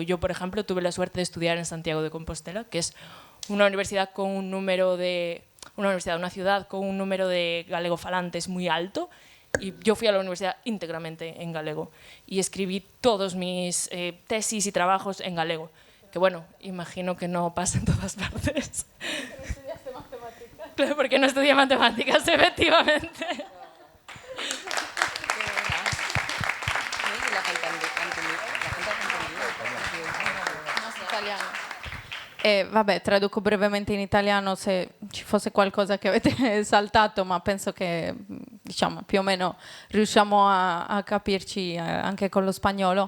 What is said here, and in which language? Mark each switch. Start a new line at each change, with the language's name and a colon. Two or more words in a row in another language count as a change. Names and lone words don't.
Spanish: Yo, por ejemplo, tuve la suerte de estudiar en Santiago de Compostela, que es una ciudad con un número de galegofalantes muy alto, y yo fui a la universidad íntegramente en galego y escribí todos mis tesis y trabajos en galego, que imagino que no pasa en todas partes. Claro, porque no estudié matemáticas, efectivamente.
Italian: Vabbè, traduco brevemente in italiano se ci fosse qualcosa che avete saltato, ma penso che più o meno riusciamo a capirci anche con lo spagnolo.